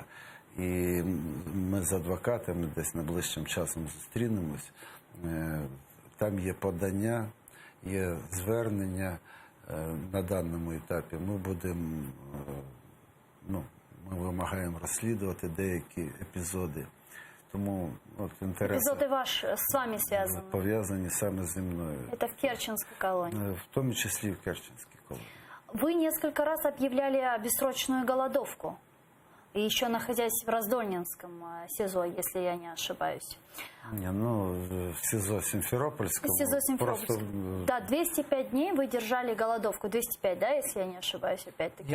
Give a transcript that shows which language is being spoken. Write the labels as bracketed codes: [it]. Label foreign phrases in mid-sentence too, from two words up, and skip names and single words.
[uk] І ми з адвокатами десь найближчим часом зустрінемось. Там є подання, є звернення на даному етапі. Ми вимагаємо розслідувати деякі епізоди. Тому інтереси [ru] Эпизоды ваши с вами связаны? [uk] пов'язані саме зі мною. [ru] Это в Керченской колонии. [uk] В тому числі в Керченській колонії. [ru] Вы несколько раз объявляли бессрочную голодовку. И еще находясь в Раздольнинском СИЗО, если я не ошибаюсь. В СИЗО Симферопольском. В СИЗО Симферопольском. Да, 205 дней вы держали голодовку. 205, да, если я не ошибаюсь, опять-таки.